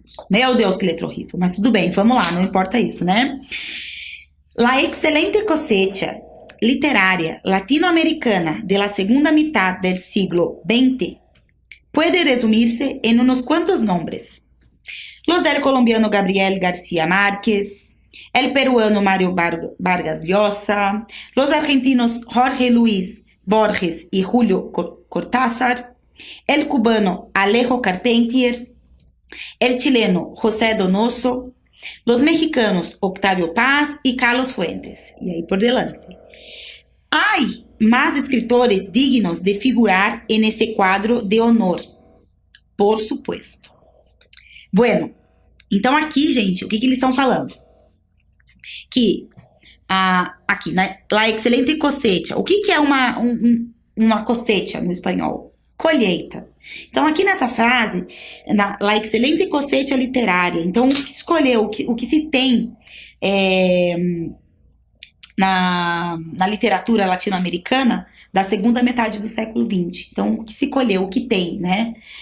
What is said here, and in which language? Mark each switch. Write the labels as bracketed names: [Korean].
[Portuguese] Meu Deus, que letra horrível. Mas tudo bem, vamos lá, não importa isso, né? [Spanish] La excelente cosecha literaria latinoamericana de la segunda mitad del siglo XX puede resumirse en unos cuantos nombres. Los del colombiano Gabriel García Márquez, el peruano Mario Vargas Llosa, los argentinos Jorge Luis Borges y Julio Cortázar, el cubano Alejo Carpentier, el chileno José Donoso, los mexicanos Octavio Paz y Carlos Fuentes. Y ahí por delante. Hay más escritores dignos de figurar en ese cuadro de honor, por supuesto. [Portuguese] Bueno, então aqui, gente, o que eles estão falando? Que aqui, [Spanish] la excelente cosecha. [Portuguese] O que é uma cosecha no espanhol? Colheita. Então, aqui nessa frase, [Spanish] la excelente cosecha literária, [Portuguese] então, o que escolheu, o que se tem na literatura latino-americana da segunda metade do século XX. Então, o que se colheu, o que tem, né?